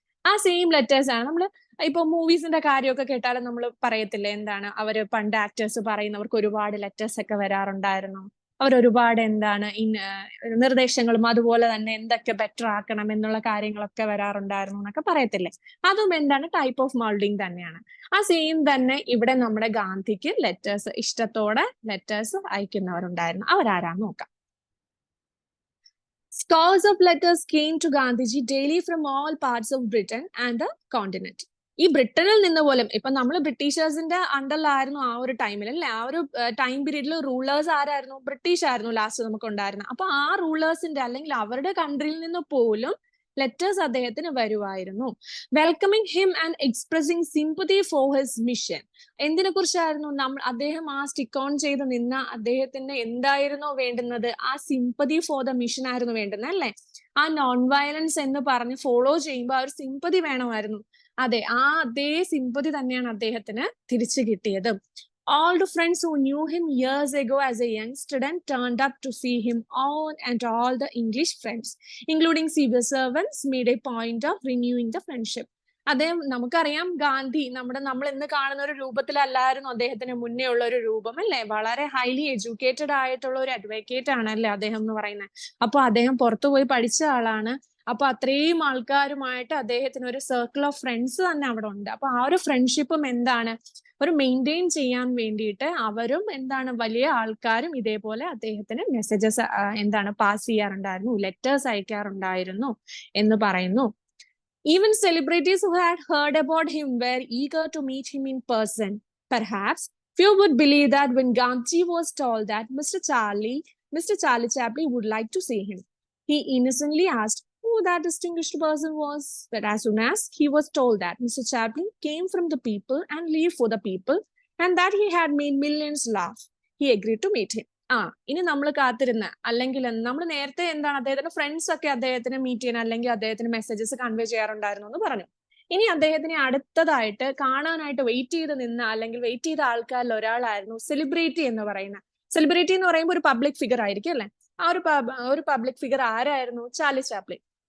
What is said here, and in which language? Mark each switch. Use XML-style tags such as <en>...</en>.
<ml>ആ same letters ആണ് നമ്മൾ ഇപ്പൊ മൂവീസിന്റെ കാര്യമൊക്കെ കേട്ടാലും നമ്മൾ പറയത്തില്ലേ, എന്താണ് അവര് പണ്ട് ആക്ടേഴ്സ് പറയുന്നവർക്ക് ഒരുപാട് ലെറ്റേഴ്സ് ഒക്കെ വരാറുണ്ടായിരുന്നു, അവരൊരുപാട് നിർദ്ദേശങ്ങളും അതുപോലെ തന്നെ എന്തൊക്കെ ബെറ്റർ ആക്കണം എന്നുള്ള കാര്യങ്ങളൊക്കെ വരാറുണ്ടായിരുന്നു എന്നൊക്കെ പറയത്തില്ലേ. അതും എന്താണ്,</ml> <en>type of moulding</en> <ml>തന്നെയാണ്. ആ സെയിം തന്നെ ഇവിടെ നമ്മുടെ ഗാന്ധിക്ക് ലെറ്റേഴ്സ്, ഇഷ്ടത്തോടെ ലെറ്റേഴ്സ് അയക്കുന്നവരുണ്ടായിരുന്നു. അവരാരാന്ന് നോക്കാം.</ml> <en>Scores of letters came to Gandhiji daily from all parts of Britain and the continent.</en> <ml>ഈ ബ്രിട്ടനിൽ നിന്ന് പോലും, ഇപ്പൊ നമ്മൾ ബ്രിട്ടീഷേഴ്സിന്റെ അണ്ടറിലായിരുന്നു ആ ഒരു ടൈമിൽ അല്ലെ. ആ ഒരു ടൈം പീരീഡിൽ റൂളേഴ്സ് ആരായിരുന്നു, ബ്രിട്ടീഷ് ആയിരുന്നു ലാസ്റ്റ് നമുക്ക് ഉണ്ടായിരുന്നത്. അപ്പൊ ആ റൂളേഴ്സിന്റെ അല്ലെങ്കിൽ അവരുടെ കൺട്രിയിൽ നിന്ന് പോലും ലെറ്റേഴ്സ് അദ്ദേഹത്തിന് വരുമായിരുന്നു.</ml> <en>Welcoming him and expressing sympathy for his mission.</en> <ml>എന്തിനെ കുറിച്ചായിരുന്നു, അദ്ദേഹം ആ സ്റ്റിക്ക് ഓൺ ചെയ്ത് നിന്ന അദ്ദേഹത്തിന് എന്തായിരുന്നോ വേണ്ടുന്നത്, ആ</ml> <en>sympathy for the mission</en> <ml>ആയിരുന്നു വേണ്ടുന്നത് അല്ലെ. ആ നോൺ വയലൻസ് എന്ന് പറഞ്ഞ് ഫോളോ ചെയ്യുമ്പോൾ ആ ഒരു സിമ്പതി വേണമായിരുന്നു. അതെ, അതേ സിമ്പതി തന്നെയാണ് അദ്ദേഹത്തിന് തിരിച്ചു കിട്ടിയത്.</ml> <en>All the friends who knew him years ago as a young student turned up to see him and all the English friends, including civil servants, made a point of renewing the friendship.</en> <ml>അദ്ദേഹം, നമുക്കറിയാം ഗാന്ധി നമ്മൾ ഇന്ന് കാണുന്ന ഒരു രൂപത്തിലല്ലായിരുന്നു അദ്ദേഹത്തിന് മുന്നേ ഉള്ള ഒരു രൂപം അല്ലെ. വളരെ ഹൈലി എഡ്യൂക്കേറ്റഡ് ആയിട്ടുള്ള ഒരു അഡ്വക്കേറ്റ് ആണല്ലേ അദ്ദേഹം എന്ന് പറയുന്നത്. അപ്പൊ അദ്ദേഹം പുറത്തുപോയി പഠിച്ച ആളാണ്. അപ്പൊ അത്രയും ആൾക്കാരുമായിട്ട് അദ്ദേഹത്തിന് ഒരു</ml> <en>circle of friends</en> <ml>തന്നെ അവിടെ ഉണ്ട്. അപ്പൊ ആ ഒരു ഫ്രണ്ട്ഷിപ്പും എന്താണ്, ഒരു മെയിൻറ്റെയിൻ ചെയ്യാൻ വേണ്ടിയിട്ട് അവരും എന്താണ്, വലിയ ആൾക്കാരും ഇതേപോലെ അദ്ദേഹത്തിന് മെസ്സേജസ് പാസ് ചെയ്യാറുണ്ടായിരുന്നു, ലെറ്റേഴ്സ് അയക്കാറുണ്ടായിരുന്നു എന്ന് പറയുന്നു.</ml> <en>Even celebrities who had heard about him were eager to meet him in person. Perhaps few would believe that when Gandhi was told that Mr. Charlie Chaplin would like to see him, he innocently asked who that distinguished person was. But as soon as he was told that Mr. Chaplin came from the people and lived for the people, and that he had made millions laugh, he agreed to meet him.</en> <ml>ഇനി നമ്മൾ കാത്തിരുന്ന, അല്ലെങ്കിൽ നമ്മൾ നേരത്തെ എന്താണ്, അദ്ദേഹത്തിന്റെ friends ഒക്കെ അദ്ദേഹത്തിന് മീറ്റ് ചെയ്യാൻ അല്ലെങ്കിൽ അദ്ദേഹത്തിന് മെസ്സേജസ് കൺവേ ചെയ്യാറുണ്ടായിരുന്നു എന്ന് പറഞ്ഞു. ഇനി അദ്ദേഹത്തിനെ അടുത്തതായിട്ട് കാണാനായിട്ട് വെയിറ്റ് ചെയ്ത് നിന്ന, അല്ലെങ്കിൽ വെയിറ്റ് ചെയ്ത ആൾക്കാരിൽ ഒരാളായിരുന്നു സെലിബ്രിറ്റി എന്ന് പറയുന്ന. സെലിബ്രിറ്റി എന്ന് പറയുമ്പോൾ ഒരു പബ്ലിക് ഫിഗർ ആയിരിക്കും അല്ലെ. ആ ഒരു പബ്ലിക് ഫിഗർ ആരായിരുന്നു, ചാർലി ചാപ്ലിൻ.</ml>